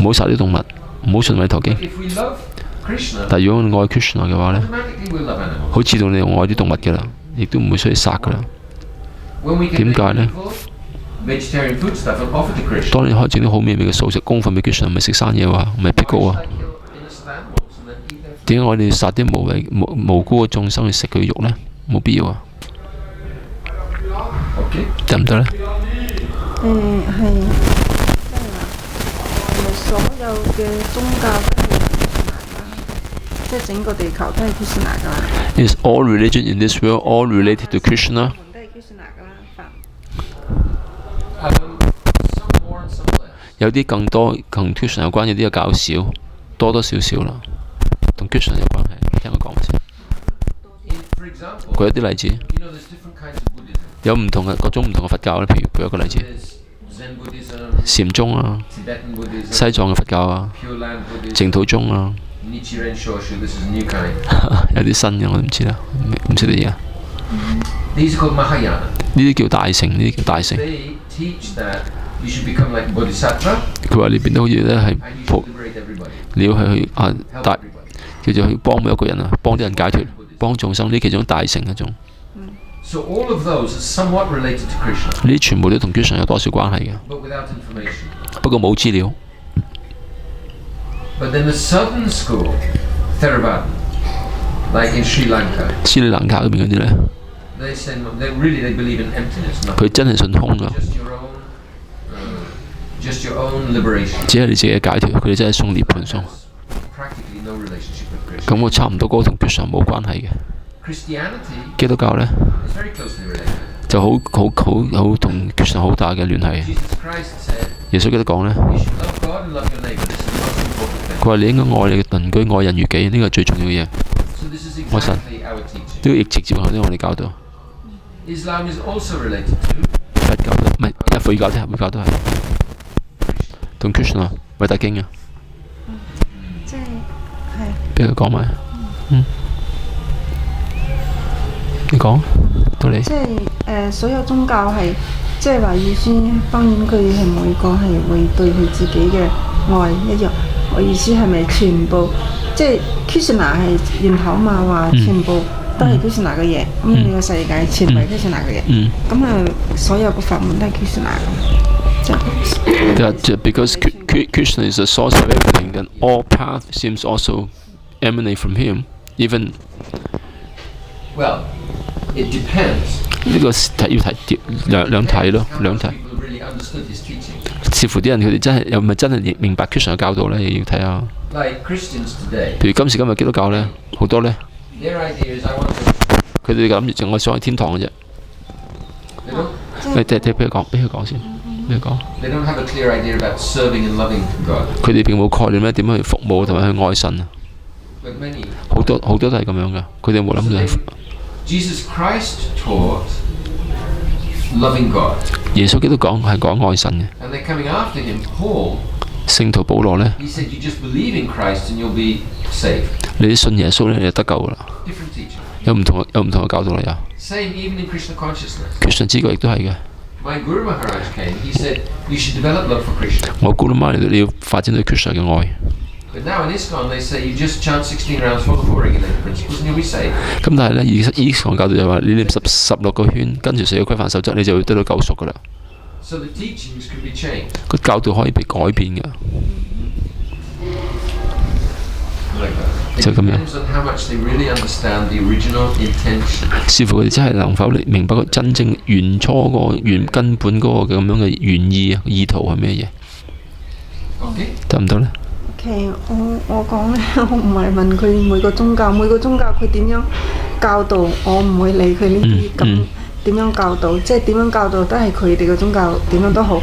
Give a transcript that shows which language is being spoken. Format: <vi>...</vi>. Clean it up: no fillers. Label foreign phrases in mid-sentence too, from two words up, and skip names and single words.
<yue>唔好殺啲動物，唔好信偉陀經。</yue> <en>If we love Krishna,</en> <yue>但係如果我愛 Krishna 嘅話咧，</yue> <en>automatically we love animals.</en> <yue>好自動你愛啲動物嘅啦，亦都唔會需要殺嘅啦。</yue> <en>When we can</en> <yue>點</yue> <en>make</en> <yue>解呢？</yue> <en>beautiful vegetarian food stuff and offer to Krishna,</en> <yue>當你開整啲好美味嘅素食供奉俾 Krishna，唔係食生嘢喎，唔係 pick 喎。</yue> <en>why should I kill innocent animals and then eat their food?</en> <yue>點解我哋要殺啲無辜嘅眾生去食佢肉呢？冇必要啊，</yue> <en>Okay.</en> <yue>得唔得呢？係即係話，係咪所有嘅宗教都係 Krishna 㗎？即係整個地球都係 Krishna 㗎啦，</yue> <en>Is all religion in this world all related to Krishna？</en> <yue>門都係 Krishna 㗎啦，佛</yue> <en>Some more and some less.</en> <yue>有啲更多同 Krishna 有關，有啲就較少，多少啦，同 Krishna 有關係。聽我講先，</yue> <en>For example,</en> <yue>舉一啲例子，</yue> <en>you know, there's different kinds of Buddhism.</en> <yue>有唔同嘅各種唔同嘅佛教咧。譬如舉一個例子，</yue> <en>There's Zen Buddhism,</en> <yue>禪宗啊、</yue> <en>Tibetan Buddhism,</en> <yue>西藏嘅佛教啊、</yue> <en>Pure Land Buddhism,</en> <yue>淨土宗啊，</yue> <en>Nichiren Shoshu. This is a new kind.</en> <yue>有啲新嘅我唔知啦，唔識得嘢。</yue> <en>These are called Mahayana.</en> <yue>呢啲叫大乘，呢啲叫大乘。</yue> <en>They teach that you should become like Bodhisattva</en> <yue>佢話你變得好似咧係</yue> <en>and you should liberate everybody,</en> <yue>你要去啊</yue> <en>help</en> <yue>大</yue> <en>everybody.</en> <yue>叫做去幫每一個人啊，幫啲人解脫，幫眾生，呢其中大乘一種。</yue> <en>So all of those are somewhat related to Krishna,</en> <yue>呢啲全部都同 Krishna 有多少關係嘅，</yue> <en>but without information.</en> <yue>不過冇資料。</yue> <en>But then the southern school, Theravada, like in Sri Lanka,</en> <yue>斯里蘭卡嗰邊嗰啲咧，</yue> <en>they say they believe in emptiness,</en> <yue>佢</yue> <en>nothing,</en> <yue>真係信空啊，</yue> <en>just your own liberation.</en> <yue>只係你自己嘅解脫，佢哋真係送涅槃送。</yue> <en>Practically no relationship with Krishna.</en> <yue>咁我差唔多嗰個同 Krishna 冇關係嘅。</yue> <en>Christianity</en> <yue>基督教咧</yue> <en>is very closely related.</en> <yue>就好同 Krishna 好大嘅聯繫。</yue> <en>Jesus Christ said,</en> <yue>耶穌基督講咧，</yue> <en>you should love God and love your neighbor. This is the most important thing.</en> <yue>佢話你應該愛你嘅鄰居，愛人如己，呢個係最重要嘅嘢。</yue> <en>So this is What's that? exactly our teaching.</en> <yue>呢個亦直接喺我哋教導。</yue> <en>Islam is also related to</en> <yue>佛教都唔係，佛教都係。 同 Krishna 偉大經啊，即係俾佢講埋。你講到你。即係所有宗教係即係話意思，當然佢係每個係會對佢自己嘅愛一樣。我意思係咪全部即係 Krishna 係源頭嘛？話全部都係 Krishna 嘅嘢，咁呢個世界全部係 Krishna 嘅嘢。咁所有嘅法門都係 Krishna 嘅。</yue> <en>Because Krishna is the source of everything, then all path seems also emanate from him. Even Well, it depends.</en> <yue>呢個要睇兩睇咯，兩睇。</yue> <en>People really understood his teaching.</en> <yue>視乎啲人佢哋真係有咪真係明白 Krishna 嘅教導咧，要睇下。</yue> <en>Like Christians today,</en> <yue>譬如今時今日基督教咧，好多咧，</yue> <en>their idea is I want to.</en> <yue>佢哋諗住淨係想去天堂嘅啫。</yue> <en>They don't.</en> <yue>你俾佢講，俾佢講先，俾佢講。</yue> <en>They don't have a clear idea about serving and loving God.</en> <yue>佢哋並冇概念咧點樣去服務同埋去愛神啊。</yue> <en>But many.</en> <yue>好多都係咁樣噶，佢哋冇諗到。</yue> <en>Jesus Christ taught loving God.</en> <yue>耶穌基督講係講愛神嘅。</yue> <en>And they're coming after him. Paul,</en> <yue>聖徒保羅咧，</yue> <en>he said, you just believe in Christ and you'll be saved.</en> <yue>你信耶穌咧，你就得救噶啦。</yue> <en>Different teaching.</en> <yue>有唔同嘅教導啦，有。</yue> <en>Same even in Krishna consciousness.</en> <yue>Krishna 知覺亦都係嘅。</yue> <en>My Guru Maharaj came, he said, you should develop love for Krishna.</en> <yue>我姑媽嚟到你要發展對 Krishna 嘅愛。</yue> <en>But now in ISKCON they say you just chant 16 rounds for the four regulated principles and you'll be saved.</en> <yue>咁但係咧，ISKCON教導就話你念16個圈，跟住4個規範守則，你就會得到救贖噶啦。</yue> <en>So the teachings could be changed.</en> <yue>個教導可以被改變嘅。</yue> <en>Like that. It</en> <yue>就咁樣。</yue> <en>depends on how much they really understand the original intention.</en> <yue>視乎佢哋真係能否明白個真正原初根本嗰個咁樣嘅原意啊，意圖係咩嘢？</yue> <en>Okay?</en> <yue>得唔得咧？其實我講咧，我唔係問佢每個宗教佢點樣教導，我唔會理佢呢啲咁點樣教導，即係點樣教導都係佢哋嘅宗教點樣都好。</yue>